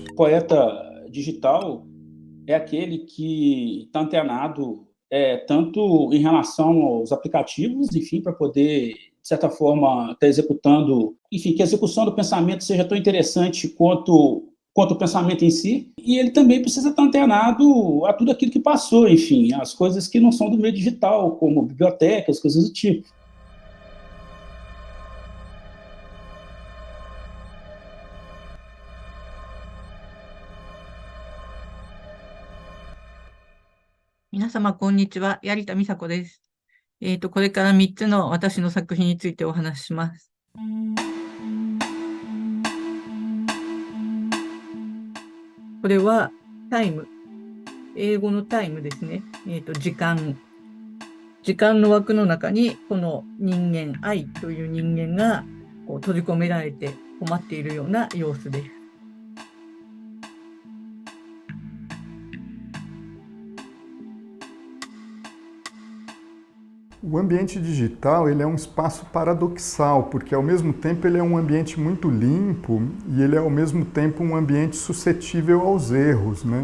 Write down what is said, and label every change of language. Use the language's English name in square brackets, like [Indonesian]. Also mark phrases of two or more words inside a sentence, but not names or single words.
[Portuguese] O poeta digital é aquele que está antenado tanto em relação aos aplicativos, enfim, para poder, de certa forma, estar executando, enfim, que a execução do pensamento seja tão interessante quanto o pensamento em si, e ele também precisa estar antenado a tudo aquilo que passou, enfim, as coisas que não são do meio digital, como bibliotecas, coisas do tipo. [Japanese] Minasama, こんにちは。槍田美佐子です。これから3つの私の作品についてお話しします。これはタイム。英語のタイムですね。時間。時間の枠の中に、この人間、愛という人間が閉じ込められて困っているような様子です。 [Portuguese] O ambiente digital ele é um espaço paradoxal, porque ao mesmo tempo ele é um ambiente muito limpo e ele é ao mesmo tempo um ambiente suscetível aos erros, né?